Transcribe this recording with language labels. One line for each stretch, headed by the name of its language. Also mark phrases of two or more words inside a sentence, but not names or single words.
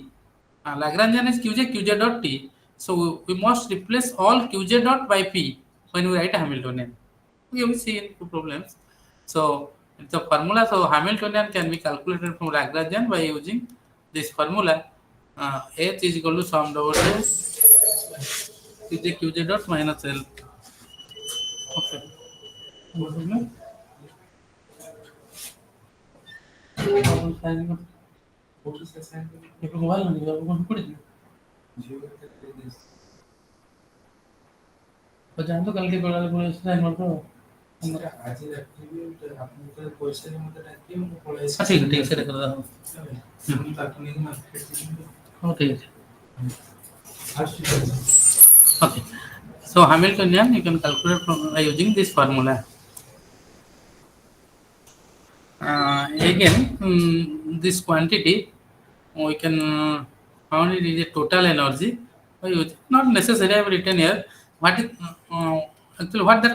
English: Lagrangian is Qj Qj dot T. So we must replace all Qj dot by P when we write Hamiltonian. We will see in two problems. So the formula, so Hamiltonian can be calculated from Lagrangian by using this formula. H is equal to sum over Qj Qj dot minus L. Okay.
Odia: ଜାଣନ୍ତୁ କାଲି ଟିକେ ବେଳାରେ ପଳେଇ ଆସିଲା ଆମର ତ ଆଜି ରାତିରେ ଆପଣଙ୍କର ପଇସା ମତେ ଡାକିବେ ମୁଁ ପଳେଇ ଆସିବି ଠିକ ଠିକ ସେଟା କରିଦବା ମୁଁ ତାକୁ ନେଇକି ମାର୍କେଟ ଯିବି ହଁ ଠିକ ଅଛି
English: okay so Hamiltonian you can calculate from using this formula again this quantity we can found it is a total energy by using not necessary I have written here what is actually what that